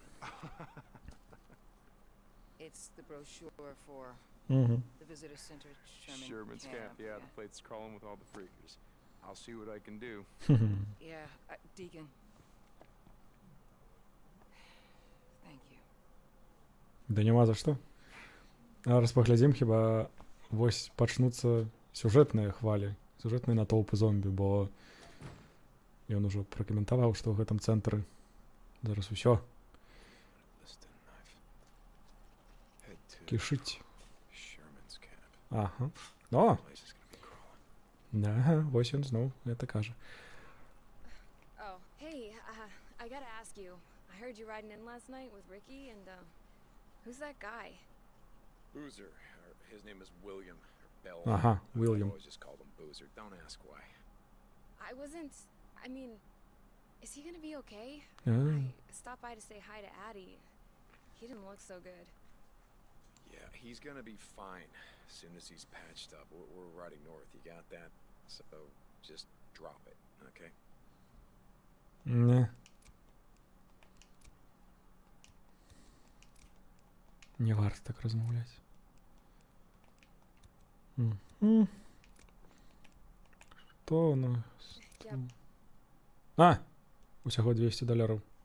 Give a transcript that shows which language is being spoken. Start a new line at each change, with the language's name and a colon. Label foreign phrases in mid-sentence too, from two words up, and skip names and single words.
English: It's the brochure for the visitor center at Sherman's Camp. Yeah, the plate's crawling with all the freakers. I'll see what I can do. Yeah, Deacon. Thank you.
Belarusian: Да няма за што. Зараз паглядзім, хіба вось пачнуцца сюжэтныя хвалі, сюжэтныя натоўпы зомбі, бо ён ужо пракаментаваў, што ў гэтым цэнтры зараз усё кішыць. Ага. О! Ага, вось ён зноў гэта кажа.
English: Oh, hey, I gotta ask you. I heard you riding in last night with Ricky, and who's that guy? Boozer. His name is William. Or Bell. William. I always just called him Boozer. Don't ask why. I mean, is he gonna be okay? Ah. I stopped by to say hi to Addie. He didn't look so good. Yeah, he's gonna be fine as soon as he's patched up. We're riding north. You got that? So just drop it, okay?
Belarusian: Не. Не варта так размаўляць. Што у нас? А! Усяго $200.